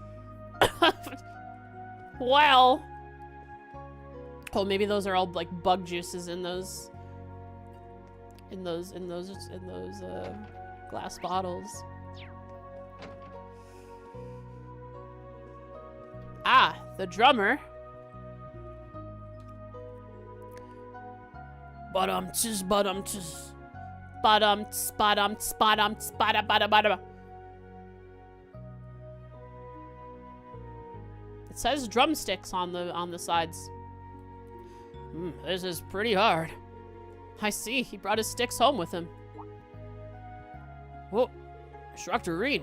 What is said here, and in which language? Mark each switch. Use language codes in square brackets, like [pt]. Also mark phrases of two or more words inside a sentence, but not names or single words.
[en] Well, oh, maybe those are all like bug juices in those glass bottles. Ah, the drummer. Badum-ts, badum-ts. Badum-ts, badum-ts, badum-ts, bada-bada-bada. It says drumsticks on the sides. This is pretty hard. I see, he brought his sticks home with him. Whoa, Instructor Reed.